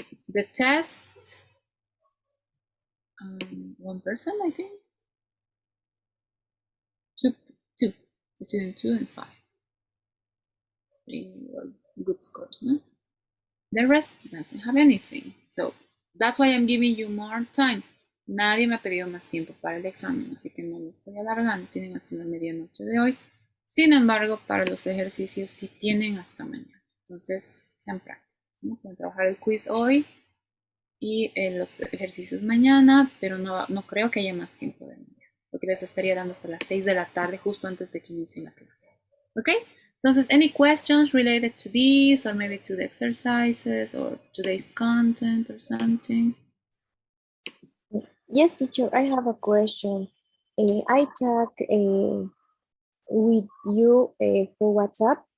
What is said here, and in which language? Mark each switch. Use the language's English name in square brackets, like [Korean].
[English] The test, one person, I think. Two. Student 2 and 5. Good scores, no? The rest doesn't have anything. So that's why I'm giving you more time. [Spanish] Nadie me ha pedido más tiempo para el examen, así que no lo estoy alargando. Tienen hasta la medianoche de hoy. Sin embargo, para los ejercicios sí tienen hasta mañana. Entonces, sean prácticos, ¿no? Pueden trabajar el quiz hoy y los ejercicios mañana, pero no creo que haya más tiempo de mañana, porque les estaría dando hasta las 6 de la tarde, justo antes de que inicie la clase. ¿Ok? [English] Entonces, any questions related to this, or maybe to the exercises, or today's content, or something? Yes, teacher, I have a question. I talk with you for WhatsApp.